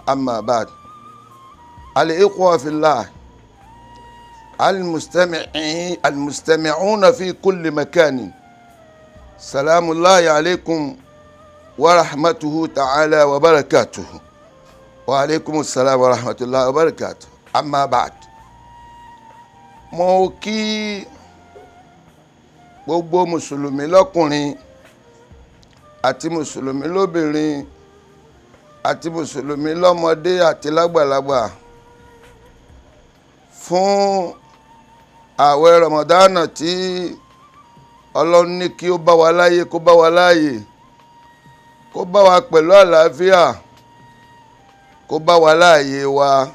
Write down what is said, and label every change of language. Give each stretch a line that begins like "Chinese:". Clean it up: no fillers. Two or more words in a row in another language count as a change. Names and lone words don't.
Arabic: أما بعد، الإخوة في الله المستمعون في كل مكان، سلام الله عليكم ورحمته تعالى وبركاته. وعليكم السلام ورحمة الله وبركاته. أما بعد،
Yoruba: mo kí gbogbo mùsùlùmí lọ́kùnrin àti mùsùlùmí lóbìnrin àti mùsùlùmí lọ́mọdé àti lágbàlagbà fún ààwẹ̀ Ramadana tí Ọlọ́run ní kí ó bá wa láyé, kó bá wa láàyè, kó bá wa pẹ̀lú àlàáfíà, kó bá wa láàyè wa.